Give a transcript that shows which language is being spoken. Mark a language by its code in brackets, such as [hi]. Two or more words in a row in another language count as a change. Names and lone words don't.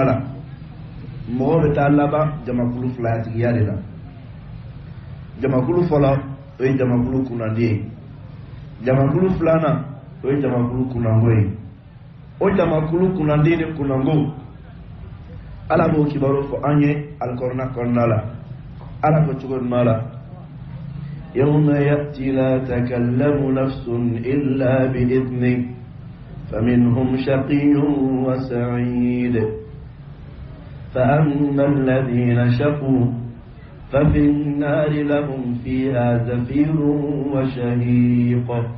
[bm] la mɔgɔw bɛ taa laban jamakulu filatigiya de la jamakulu fola o ye jamakulu kunandi jamakulu filana o ye jamakulu kunango ye o jamakulu kunandi ni kunango ala b'o kibaru fɔ an ye alikɔrɔna kɔnɔna la ala ko cogo ɲuman la [ar] يوم يأتي لا تكلم نفس إلا بإذنه فمنهم شقي وسعيد فأما الذين شقوا ففي النار لهم فيها زفير وشهيق